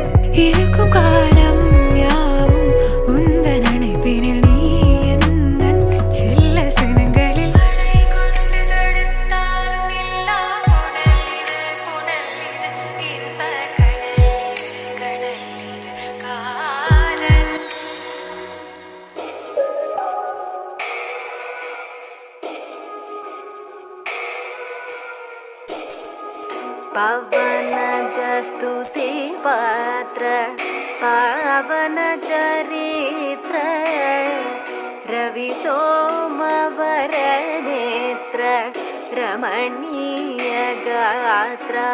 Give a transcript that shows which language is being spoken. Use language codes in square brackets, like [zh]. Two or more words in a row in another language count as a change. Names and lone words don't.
[ta] இருக்கும் காலம் யாவும் உந்தன் அணைப்பினில் நீ எந்தன் செல்ல சினங்களில் அணை கொண்டு தடுத்தாலும் இல்லா புனல் இது இன்ப கடல் இது காதல். [sa] पवन जस्तुति पात्र पावन चरित्र रवि सोमवर नेत्र रमणीय गात्र.